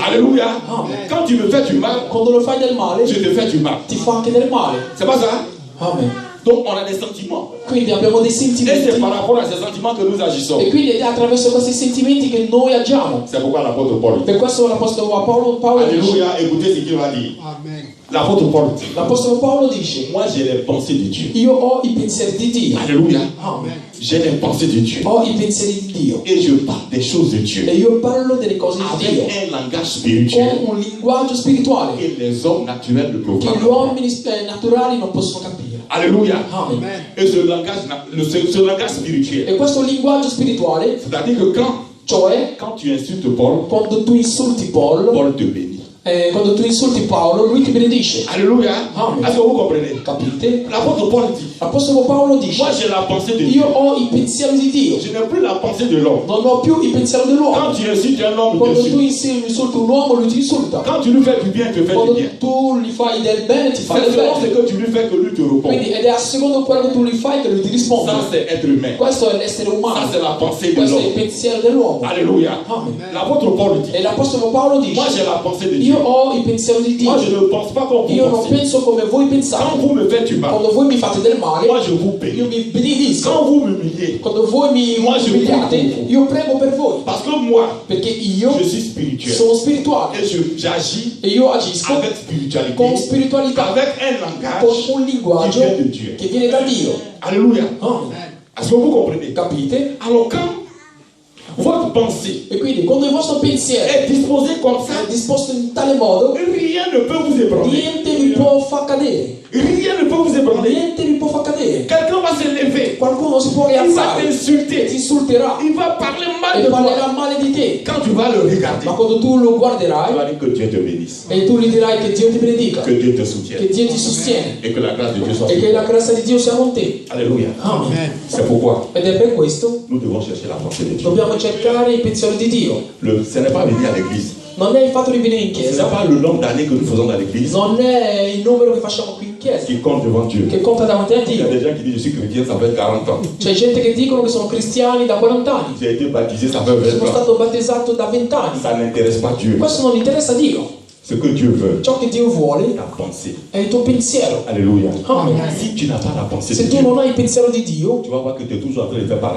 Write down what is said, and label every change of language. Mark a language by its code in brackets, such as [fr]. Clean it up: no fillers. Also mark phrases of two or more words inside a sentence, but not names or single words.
[fr] Alléluia. [it] Amen. [fr] Quand tu me fais du mal, [it] Quando lo fai del male, [fr] je te fais du mal. [it] ti fa anche del male. [fr] C'est pas ça? [it] Amen. [fr] Donc on a des sentiments. [it] Quindi abbiamo dei [fr] Et [it] sentimenti. [fr] c'est par rapport à ces sentiments que nous agissons. [it] E quindi è attraverso questi sentimenti che noi agiamo. [fr] C'est pourquoi l'apôtre Paul dit. [it] Per questo l'Apostolo Paolo dice, [fr] Alléluia, écoutez ce qu'il va dire. [it] Amen. [fr] L'apôtre Paul dit. [it] l'Apostolo Paolo dice, [fr] Moi j'ai les pensées de Dieu. [it] io ho i pensieri di Dio. [fr] Alléluia. [it] Amen. [fr] J'ai les pensées de Dieu. [it] Ho i pensieri di Dio. [fr] Et je parle des choses de Dieu. [it] E io parlo delle cose di Dio. [fr] Avec un langage spirituel. [it] Con un linguaggio spirituale [fr] Et les hommes naturels ne peuvent [it] che [fr] pas. [it] gli uomini naturali non possono capire. [fr] Alléluia. [it] Amen. [fr] Et ce langage spirituel. [it] E questo linguaggio spirituale, [fr] C'est-à-dire que [it] cioè [fr] quand tu insultes Paul, [it] quando tu insulti Paul, [fr] Paul te bénit. [it] quando tu insulti Paolo, lui ti benedice. [fr] Alléluia. [it] Amen. [fr] Est-ce que vous comprenez? [it] Capite? [fr] L'apôtre Paul dit. [it] L'Apostolo Paolo dice, [fr] Moi j'ai la pensée de Dieu. [it] io ho i pensieri di Dio, [fr] Je n'ai plus la pensée de l'homme. [it] non ho più i pensieri [fr] Quand [it] dell'uomo. [fr] tu insultes un homme, il [it] Quando tu [fr] t'insulte. [it] insulti un uomo, lui ti insulta. [fr] Quand tu lui fais du bien, il te fait [it] Quando [fr] du bien. [it] tu gli fai del bene, ti fa [fr] C'est [it] del [fr] selon ce [it] bene. [fr] que tu lui fais que lui te répond. [it] Quindi, ed è a secondo quello che tu gli fai che lui ti risponde. [fr] Ça c'est être humain. [it] Questo è l'essere [fr] Ça [it] umano, [fr] c'est la pensée de [it] questo è il [fr] l'homme. [it] pensiero dell'uomo. [fr] Alléluia. [it] Amen. [fr] L'apôtre Paul dit. [it] E l'Apostolo Paolo [fr] Moi j'ai [it] dice, [fr] la pensée de Dieu. [it] io ho i pensieri di [fr] Moi je [it] Dio, [fr] ne pense pas comme vous [it] io non [fr] pensez. [it] penso come voi [fr] Quand [it] pensate. [fr] vous me faites du mal, [it] Quando voi mi fate del male, [fr] moi je vous [it] io [fr] bénis. [it] mi benedisco. [fr] Quand vous m'humiliez, [it] Quando voi mi [fr] Moi, je [it] umiliate, [fr] prie pour vous. [it] io prego per voi, [fr] parce que moi, [it] perché io [fr] je suis spirituel. [it] sono spirituale [fr] Et j'agis [it] e io agisco [fr] avec spiritualité, [it] con spiritualità, [fr] avec un [it] con [fr] langage [it] un [fr] qui [it] linguaggio [fr] vient de Dieu. [it] che viene da Dio. [fr] Alléluia. [it] Amen. [fr] Est-ce que vous comprenez? [it] Capite? [fr] Alors quand votre pensée [it] E quindi quando il vostro pensiero [fr] est disposée comme ça, [it] è disposto in tale modo, [fr] rien Rien ne peut vous ébranler. [it] Niente vi può far cadere. [fr] Rien ne peut vous ébranler. [it] Niente vi può far cadere. [fr] Quelqu'un va se lever. [it] Qualcuno si può [fr] Il va [it] rialzare e [fr] t'insulter. [it] ti insulterà [fr] Il va parler mal [it] e [fr] de toi. [it] parlerà male di te. [fr] Quand tu vas le regarder, [it] Ma quando tu lo [fr] tu [it] guarderai [fr] vas dire que Dieu te bénisse. [it] e tu gli dirai che Dio ti benedica, [fr] Que Dieu te [it] che [fr] soutienne. [it] Dio ti sostiene [fr] Et que la grâce de Dieu soit [it] e [fr] sur [it] che [fr] toi. [it] la grazia di Dio sia con te. [fr] Alléluia. [it] Amen. [fr] C'est pourquoi [it] Ed è per questo [fr] nous devons chercher la pensée de Dieu. [it] dobbiamo cercare il pensiero di Dio. [fr] Ce n'est pas venir à l'église. [it] Non è il fatto di venire in [fr] Ce n'est [it] chiesa, [fr] pas le nombre d'années que nous faisons dans l'église [it] non è il numero che facciamo qui in chiesa [fr] qui compte devant Dieu. [it] che conta davanti a [fr] Il y a [it] Dio. [fr] des gens qui disent je suis chrétien, ça fait 40 ans. [it] C'è gente che dicono che sono cristiani da 40 anni, [fr] J'ai été baptisé, ça fait 20 [it] sono [fr] ans. [it] stato battezzato da 20 anni. [fr] Ça n'intéresse pas Dieu. [it] Questo non interessa a Dio. [fr] Ce que Dieu veut, [it] Ciò che Dio vuole [fr] ta pensée. [it] è il tuo pensiero. [fr] Alléluia. [it] Amen. [fr] Si tu n'as pas la pensée de [it] Se tu [fr] Dieu, [it] non hai il pensiero di Dio, [fr] tu vas voir que tu es toujours en train de faire par là.